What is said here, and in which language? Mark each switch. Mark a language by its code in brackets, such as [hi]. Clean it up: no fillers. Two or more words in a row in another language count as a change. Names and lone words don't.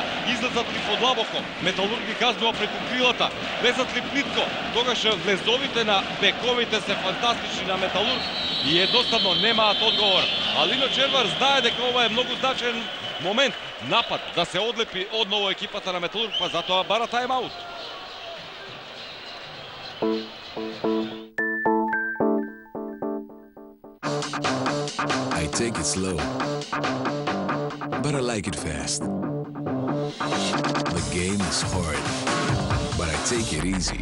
[mk] Излезат ли подлабоко, Металург ги казнува преку крилата, влезат ли плитко, тогаш влезовите на бековите се фантастични на Металург и едноставно немаат одговор. А Лино Червар знае дека ова е многу значаен момент, напад, да се одлепи одново екипата на Металург, па затоа бара тајм-аут. [en] I take it slow, but I like it fast. The game is hard, but I take it easy.